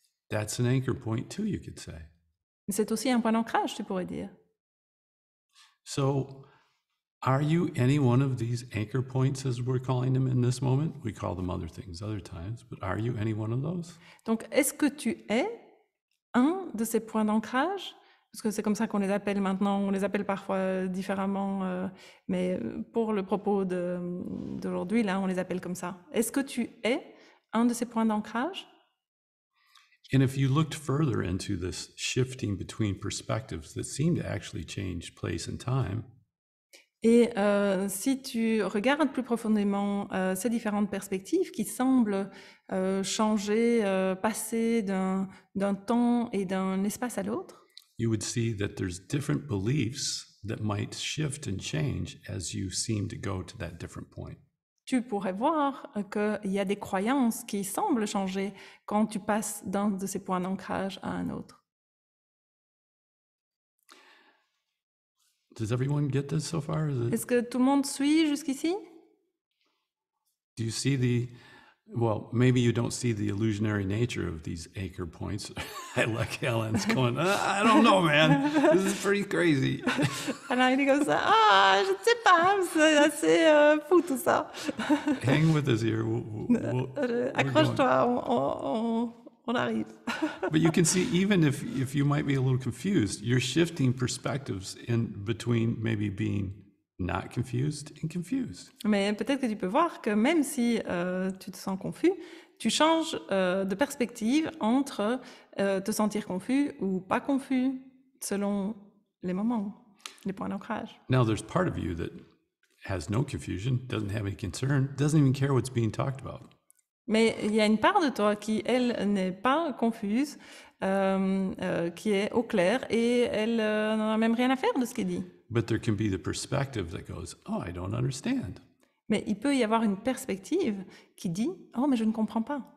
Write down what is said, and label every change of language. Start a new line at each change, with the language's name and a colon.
English: That's an anchor point too, you could say.
French: C'est aussi un point d'ancrage, tu pourrais dire.
English: So, are you any one of these anchor points, as we're calling them in this moment? We call them other things other times, but are you any one of those?
French: Donc, est-ce que tu es un de ces points d'ancrage? Parce que c'est comme ça qu'on les appelle maintenant, on les appelle parfois différemment, mais pour le propos d'aujourd'hui, là, on les appelle comme ça. Est-ce que tu es un de ces points d'ancrage?
English: And if you looked further into this shifting between perspectives that seem to actually change place and time,
French: et si tu regardes plus profondément ces différentes perspectives qui semblent changer, passer d'un temps et d'un espace à l'autre,
English: you would see that there's different beliefs that might shift and change as you seem to go to that different point.
French: Tu pourrais voir qu'il y a des croyances qui semblent changer quand tu passes d'un de ces points d'ancrage à un autre.
English: Does everyone get this so far?
French: Est-ce que tout le monde suit jusqu'ici?
English: Do you see well, maybe you don't see the illusionary nature of these anchor points. I like Helen's going, I don't know, man. This is pretty crazy.
French: Alors il est comme ça, ah, je ne sais pas, c'est assez fou tout ça.
English: Hang with us here.
French: Accroche-toi, on arrive.
English: But you can see, even if you might be a little confused, you're shifting perspectives in between maybe being not confused and confused.
French: Mais peut-être que tu peux voir que même si tu te sens confus, tu changes de perspective entre te sentir confus ou pas confus. selon les moments, les points d'ancrage.
English: Now, there's part of you that has no confusion, doesn't have any concern, doesn't even care what's being talked about.
French: Mais il y a une part de toi qui, elle, n'est pas confuse, qui est au clair, et elle n'en a même rien à faire de ce qui est dit.
English: But there can be the perspective that goes, oh, I don't understand.
French: Mais il peut y avoir une perspective qui dit « Oh, mais je ne comprends pas.